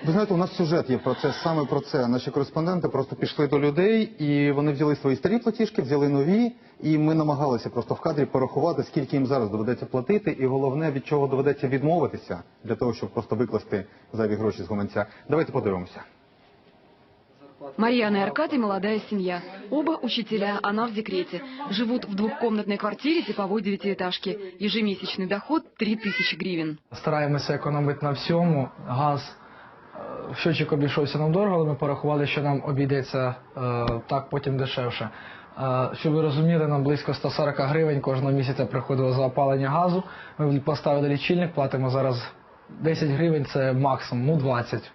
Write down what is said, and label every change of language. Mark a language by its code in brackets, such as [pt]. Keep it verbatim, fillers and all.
[uk] Ви знаєте, у нас сюжет є про це, саме про це. Наші кореспонденти просто пішли до людей, і вони взяли свої старі платіжки, взяли нові, і ми намагалися просто в кадрі порахувати, скільки їм зараз доведеться платити, і головне, від чого доведеться відмовитися, для того, щоб просто викласти зайві гроші з гаманця. Давайте подивимося. [ru] Марьяна и Аркадий – молодая семья. Оба учителя, она в декрете. Живут в двухкомнатной квартире типовой девятиэтажки. Ежемесячный доход – три тысячи гривен. [uk] Стараємося економити на всьому. Газ в щочик обійшовся нам дорого, але ми порахували, що нам обійдеться е, так потім дешевше. Е, щоб ви розуміли, нам близько сто сорок гривень кожного місяця приходило за опалення газу. Ми поставили лічильник, платимо зараз десять гривень – це максимум, ну двадцять.